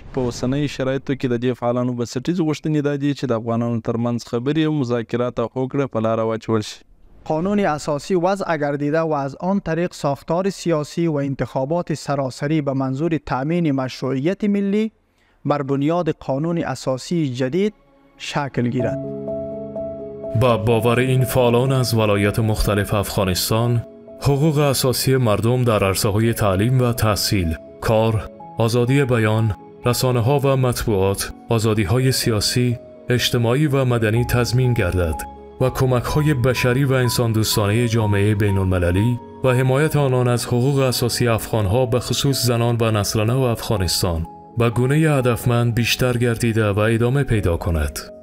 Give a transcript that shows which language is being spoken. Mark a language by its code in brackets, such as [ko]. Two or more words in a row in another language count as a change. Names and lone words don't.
[ps] په اوسنۍ شرایطو کې د دې فعالانو بنسټیزې غوښتنې دا دي چې د افغانانو ترمنځ خبرې او مذاکرات او هوکړه په لاره واچول شي. [fa] قانون اساسی وضع گردیده و از آن طریق ساختار سیاسی و انتخابات سراسری به منظور تأمین مشروعیت ملی بر بنیاد قانون اساسی جدید شکل گیرد. با باور این فعالان از ولایات مختلف افغانستان، حقوق اساسی مردم در عرصه‌های تعلیم و تحصیل، کار، آزادی بیان، رسانه‌ها و مطبوعات، آزادی‌های سیاسی، اجتماعی و مدنی تضمین گردد و کمک‌های بشری و انسان دوستانه جامعه بین‌المللی و حمایت آنان از حقوق اساسی افغان‌ها به خصوص زنان و نسل نو افغانستان به گونه هدفمند بیشتر گردیده و ادامه پیدا کند.